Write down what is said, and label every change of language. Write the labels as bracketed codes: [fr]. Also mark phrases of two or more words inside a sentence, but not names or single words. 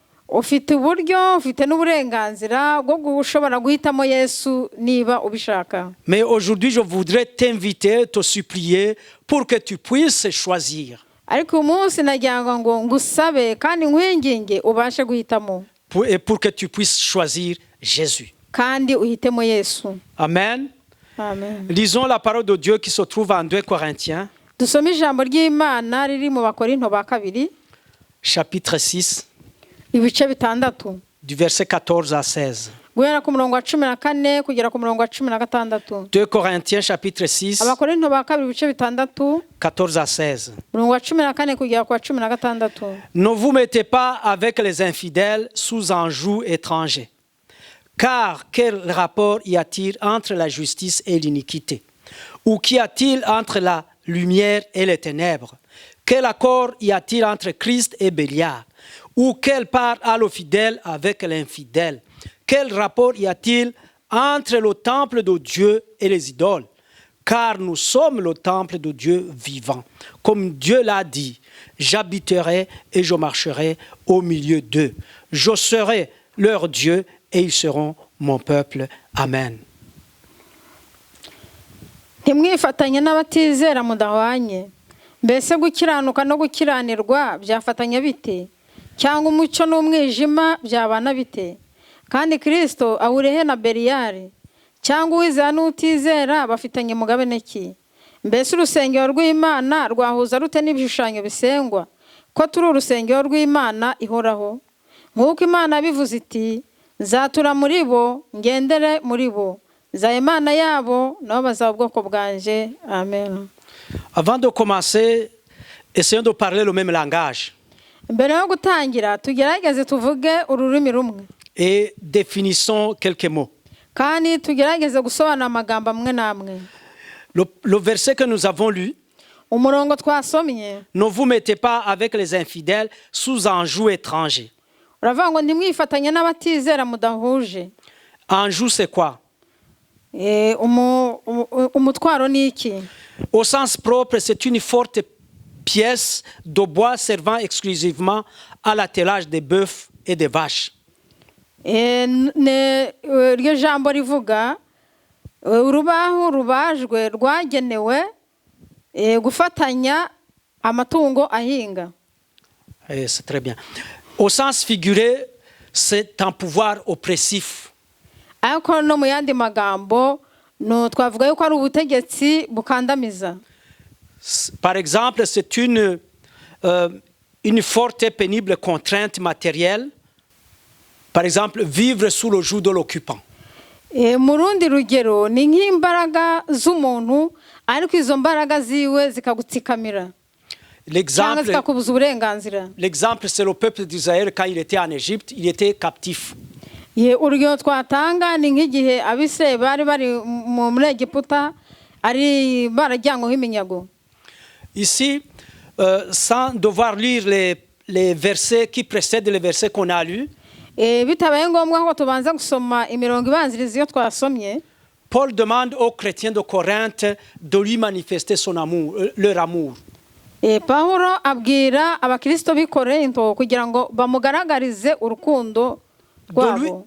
[fr] Mais aujourd'hui, je voudrais t'inviter, te supplier pour que tu puisses choisir. Et pour que tu puisses choisir Jésus. Amen. Amen. Lisons la parole de Dieu qui se trouve en 2 Corinthiens, [rw] Dusome ijambo ry'Imana riri mu Bakorinto ba kabiri [fr] chapitre 6, [rw] ibice bitandatu [fr] du verset 14 à 16. [rw] guhera ku murongo wa 14 kugera ku murongo wa 16. [fr] 2 Corinthiens, chapitre 6, [rw] Abakorinto ba kabiri ibice bitandatu [fr] 14 à 16. [rw] murongo wa 14 kugera ku wa 16. [fr] Ne vous mettez pas avec les infidèles sous un joug étranger. Car quel rapport y a-t-il entre la justice et l'iniquité? Ou qu'y a-t-il entre la lumière et les ténèbres? Quel accord y a-t-il entre Christ et Bélial? Ou quelle part a le fidèle avec l'infidèle? Quel rapport y a-t-il entre le temple de Dieu et les idoles? Car nous sommes le temple de Dieu vivant. Comme Dieu l'a dit, j'habiterai et je marcherai au milieu d'eux. Je serai leur Dieu et ils seront mon peuple. Amen. [rw] Ntimwifatanye n'abatizera mudahwanye. Mbese gukiranuka no gukiranirwa byafatanya bite? Cyangwa umucyo n'umwijima byabana bite? Kandi Kristo awurehe na Beliyali? Cyangwa uwizera n'utizera bafitanye mugabane ki? Mbese urusengero rw'Imana rwahuza rute n'ibishushanyo bisengwa? Ko turi urusengero rw'Imana ihoraho. Nk'uko Imana bivuze iti, nzatura muri bo, ngendere muri bo. Nzaba Imana yabo, nabo bazaba ubwoko bwanje. Amen. [fr] Avant de commencer, essayons de parler le même langage [rw] Mbere yo gutangira tugerageze tuvuge ururimi rumwe. [fr] et définissons quelques mots. [rw] Kandi tugerageze gusobanura amagambo amwe n'amwe. [fr] Le verset que nous avons lu, [rw] Umurongo twasomye [fr] ne vous mettez pas avec les infidèles sous un joug étranger. [rw] uravuga ngo ntimwifatanye n'abatizera mudahuje. [fr] Un joug, c'est quoi? [rw] Umutwaro ni iki? [fr] Au sens propre, c'est une forte pièce de bois servant exclusivement à l'attelage des bœufs et des vaches. [rw] Iryo jambo rivuga urubaho rubajwe rwagenewe gufatanya amatungo ahinga. [fr] C'est très bien. Au sens figuré, c'est un pouvoir oppressif. [rw] Ariko no mu yandi magambo no twavuga yuko ari ubutegetsi bukandamiza. [fr] Par exemple, c'est une forte et pénible contrainte matérielle. Par exemple, vivre sous le joug de l'occupant. [rw] Mu rundi rugero ni nk'imbaraga z'umuntu ariko izo mbaraga ziwe zikagutsikamira. [fr] L'exemple, [rw] zikakubuza uburenganzira. [fr] L'exemple, c'est le peuple d'Israël quand il était en Égypte, il était captif. [rw] Urugero twatanga ni nk'igihe Abisirayeli bari bari muri Egiputa ari barajyanyweho iminyago. [fr] Ici, sans devoir lire les versets qui précèdent les versets qu'on a lus, [rw] bitabaye ngombwa ko tubanza gusoma imirongo ibanziriza iyo twasomye, [fr] Paul demande aux chrétiens de Corinthe de lui manifester son amour, leur amour. [rw] Pawulo abwira abakristo b'i Korinto kugira ngo bamugaragarize urukundo rwabo,